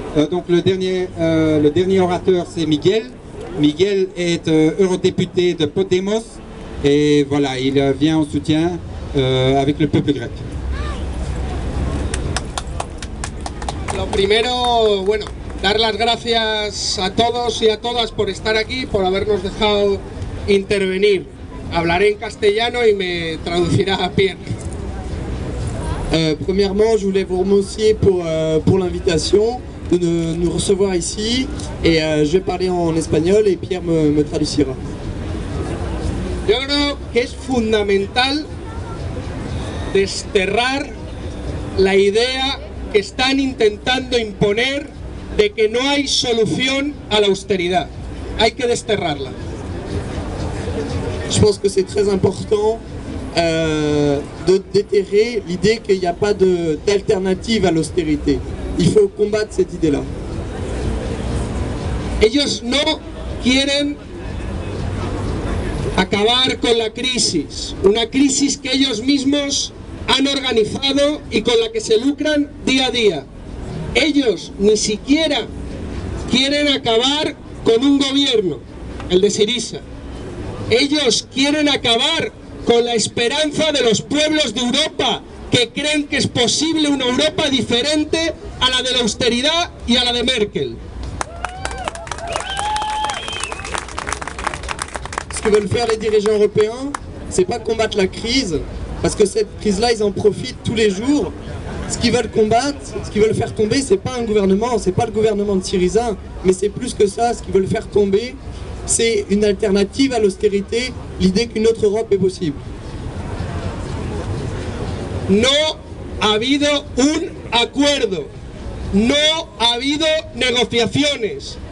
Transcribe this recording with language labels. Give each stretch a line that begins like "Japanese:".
French: Donc le dernier orateur c'est Miguel. Miguel est eurodéputé de Podemos et voilà, il vient en soutien avec le peuple grec.
Spanish: Lo primero, bueno, dar las gracias a todos y a todas por estar aquí, por habernos dejado intervenir. Hablaré en castellano y me traducirá a Pierre.
French: Premièrement, je voulais vous remercier pour l'invitation de nous recevoir ici et je vais parler en espagnol et Pierre me traducira.
Spanish: Yo creo que es fundamental desterrar la idea que están intentando imponer de que no hay solución a la austeridad. Hay que desterrarla.
French: Je pense que c'est très important de déterrer l'idée qu'il n'y a pas d'alternative à l'austérité. Il faut combattre cette idée-là.
Spanish: Ellos no quieren acabar con la crisis, una crisis que ellos mismos han organizado y con la que se lucran día a día. Ellos ni siquiera quieren acabar con un gobierno, el de Syriza. Ellos quieren acabar con la esperanza de los pueblos de Europa que creen que es posible una Europa diferente a la de la austeridad y a la de Merkel.
French: Ce que veulent faire les dirigeants européens, c'est pas combattre la crise, parce que cette crise-là, ils en profitent tous les jours. Ce qu'ils veulent combattre, ce qu'ils veulent faire tomber, c'est pas un gouvernement, c'est pas le gouvernement de Syriza, mais c'est plus que ça. Ce qu'ils veulent faire tomber, c'est une alternative à l'austérité, l'idée qu'une autre Europe est possible.
Spanish: No ha habido un acuerdo, no ha habido negociaciones.